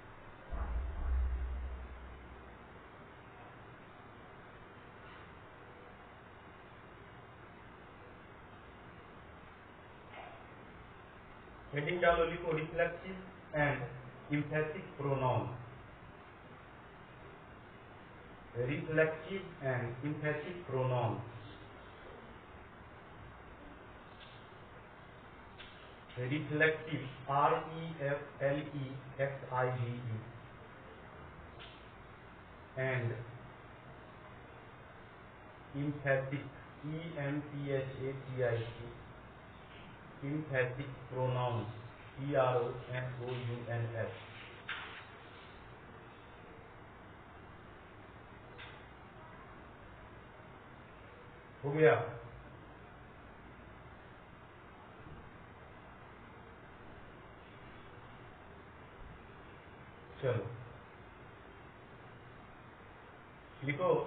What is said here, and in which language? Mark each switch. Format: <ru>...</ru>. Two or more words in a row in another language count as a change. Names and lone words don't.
<hi>हेडिंग डालो, लिखो</hi> <en>reflective and emphatic pronoun, reflective and emphatic pronoun. reflective, reflective, and emphatic, emphatic, emphatic pronouns, pronouns.</en> <hi>हो गया? चलो लिखो।</hi>